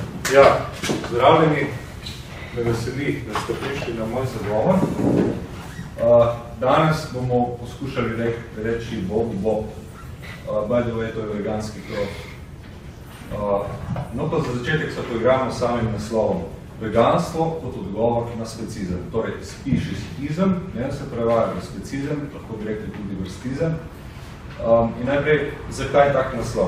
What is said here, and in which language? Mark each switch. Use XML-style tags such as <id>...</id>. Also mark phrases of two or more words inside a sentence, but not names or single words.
<sl>Ja, zdravljeni, me veseli, da ste prišli na moj zagovor. Danes bomo poskušali reči Bob.</sl> <en>By the way,</en> <sl>to je veganski krov. No pa za začetek se poigramo samim naslovom. Veganstvo kot odgovor na specizem. Torej, speciesizem, ne se prevaja v specizem, lahko bi rekli tudi vrstizem. In najprej, zakaj tak naslov?</sl>